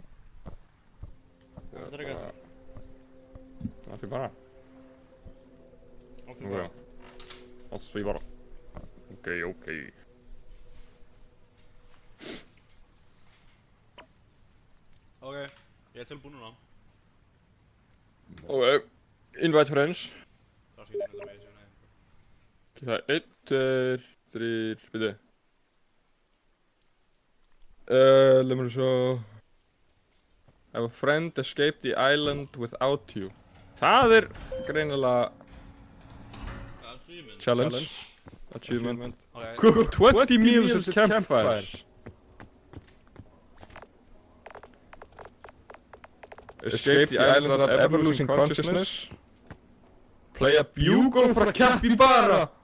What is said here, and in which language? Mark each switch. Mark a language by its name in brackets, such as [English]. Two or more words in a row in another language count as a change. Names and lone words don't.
[Icelandic] Það er eitthvað eftir mér. Það er bara. Átti bara. Það er bara. Ok. Ok, ég er tilbúin núna. [English] Ok, invite friends. [Icelandic] Það skal ég nefna með þessu, nei. Ok, það er 1, 2, 3, byrju. [English] Let me show. Have a friend escape the island without you. [Icelandic] Það er greinilega challenge. Achievement. Ok. [English] Cook 20 meals at campfires. Escape the island without ever losing consciousness. Play a bugle for a capybara.